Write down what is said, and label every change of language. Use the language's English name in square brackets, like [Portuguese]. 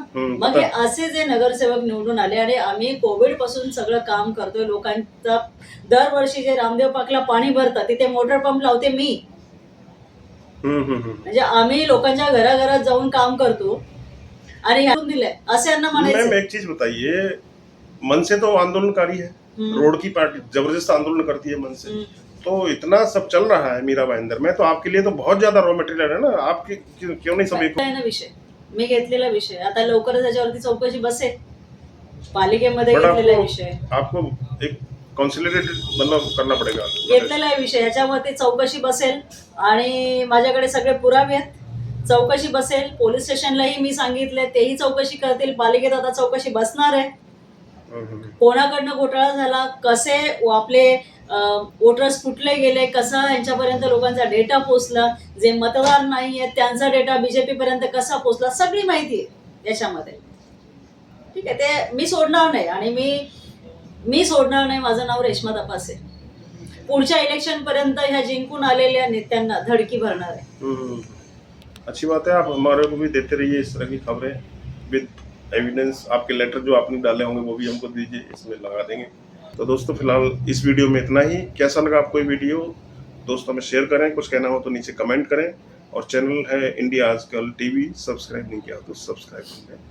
[Marathi] मग हे असे जे नगरसेवक निवडून आले, आणि आम्ही कोविड पासून सगळं काम करतोय. लोकांचा दरवर्षी जे रामदेव पार्कला पाणी भरतात तिथे मोटर पंप लावते मी. म्हणजे आम्ही लोकांच्या घराघरात जाऊन काम करतो आणि दिलंय असं यांना म्हणायचं. [Hindi] मैम एक चीज बताइए, मन से तो आंदोलनकारी है, रोड की पार्टी जबरदस्त आंदोलन करती है मन से, तो इतना सब चल रहा है मीरा भाईंदर में, तो आपके लिए तो बहुत ज्यादा रॉ मटेरियल है ना. आप क्यों नाही सब एक [Marathi] विषय मी घेतलेला विषय आता लवकरच त्याच्यावरती चौकशी बसेल. पालिकेमध्ये घेतलेला विषय [Hindi] आपको एक कॉन्सिडरेटेड मतलब करना पडेगा. [Marathi] घेतलेला विषय याच्यावरती चौकशी बसेल आणि माझ्याकडे सगळे पुरावे आहेत. चौकशी बसेल. पोलीस स्टेशनलाही मी सांगितले, तेही चौकशी करतील. पालिकेत आता चौकशी बसणार आहे. कोणाकडनं घोटाळा झाला, कसे आपले वोटर्स कुठले गेले, कसा यांच्यापर्यंत लोकांचा डेटा पोहोचला, जे मतदार नाही आहेत त्यांचा डेटा बीजेपी पर्यंत कसा पोहोचला, सगळी माहिती आहे याच्यामध्ये. ठीक आहे. ते मी सोडणार नाही, आणि मी सोडणार नाही. माझं नाव रेश्मा तपासे. पुढच्या इलेक्शन पर्यंत ह्या जिंकून आलेल्या नेत्यांना धडकी भरणार आहे. [Hindi] अच्छी बात है. आप हमारे को भी देते रहिए इस तरह की खबरें [English] With evidence. [Hindi] आपके लेटर जो आपने डाले होंगे वो भी हमको दीजिए, इसमें लगा देंगे. तो दोस्तों फिलहाल इस वीडियो में इतना ही. कैसा लगा आपको ये वीडियो दोस्तों में शेयर करें. कुछ कहना हो तो नीचे कमेंट करें. और चैनल है इंडिया आजकल टीवी, सब्सक्राइब नहीं किया तो सब्सक्राइब कर लें.